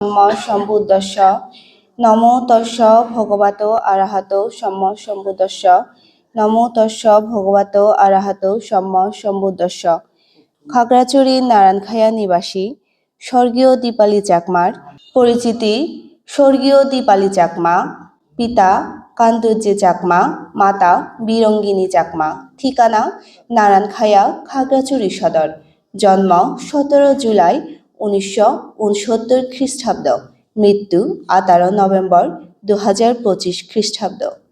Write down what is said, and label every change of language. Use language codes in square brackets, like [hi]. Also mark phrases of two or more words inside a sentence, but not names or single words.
[pi] सम्मा सम्बुद्धस्स नमो तस्स भगवतो अरहतो सम्मा सम्बुद्धस्स नमो तस्स भगवतो अरहतो सम्मा सम्बुद्धस्स [bn] খাগড়াছড়ি নারায়ণখায়া নিবাসী স্বর্গীয় দীপালি চাকমার পরিচিতি স্বর্গীয় দীপালি চাকমা, পিতা কান্তজি চাকমা, মাতা বীরঙ্গিনী চাকমা, ঠিকানা নারায়ণখায়া খাগড়াছড়ি সদর, জন্ম 17 জুলাই 1969 খ্রিস্টাব্দ, মৃত্যু 18 নভেম্বর 2025 খ্রিস্টাব্দ।